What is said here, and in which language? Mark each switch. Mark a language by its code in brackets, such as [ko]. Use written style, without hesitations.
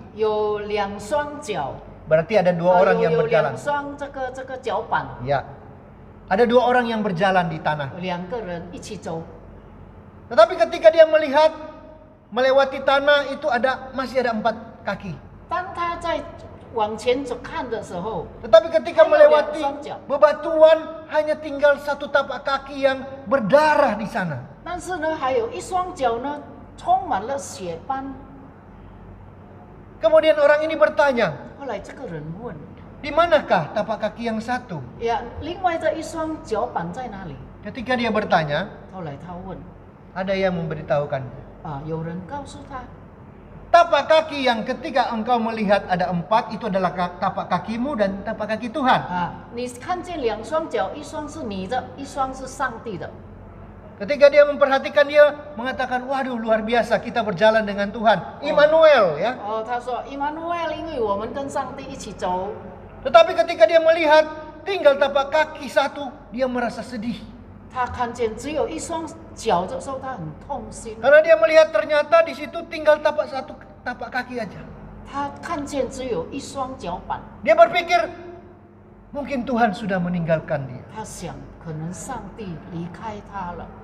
[zh] 有2双脚， [id] Berarti ada 2 orang yang [zh] 有2 [id] berjalan. [zh] 双这个脚板， [id] Ya. Ada 2 orang yang berjalan di tanah. [zh] 有2个人一起走。 [id] Tetapi ketika dia melihat melewati tanah itu masih ada 4 kaki. [zh] 当他在往前走看的时候， [id] Tetapi ketika Hanya melewati [zh] 2 双脚。 [id] bebatuan hanya tinggal 1 tapak kaki yang berdarah di sana. [zh] 但是呢，还有1双脚呢，充满了血斑。 [id] Kemudian orang ini bertanya, [zh] 后来这个人问， [id] di manakah tapak kaki yang satu? [zh] 呀，另外的1双脚板在哪里？ [id] Ketika dia bertanya, [zh] 后来他问， [id] ada yang memberitahukan. [zh] 有人告诉他， [id] Tapak kaki yang ketika engkau melihat ada 4 itu adalah tapak kakimu dan tapak kaki Tuhan. [zh] 你看见2双脚，1双是你的，1双是上帝的。 [id] Ketika dia memperhatikan, dia mengatakan, waduh luar biasa kita berjalan dengan Tuhan. Immanuel ya. [zh] 他说 Immanuel， 因为我们跟上帝一起走。 [id] Tetapi ketika dia melihat tinggal tapak kaki 1, dia merasa sedih. [zh] 他看见只有1双脚的时候，他很痛心。 [id] Karena dia melihat ternyata di situ tinggal tapak kaki aja. [zh] 他看见只有1双脚板， [id] Dia berpikir mungkin Tuhan sudah meninggalkan dia. [zh] 他想可能上帝离开他了。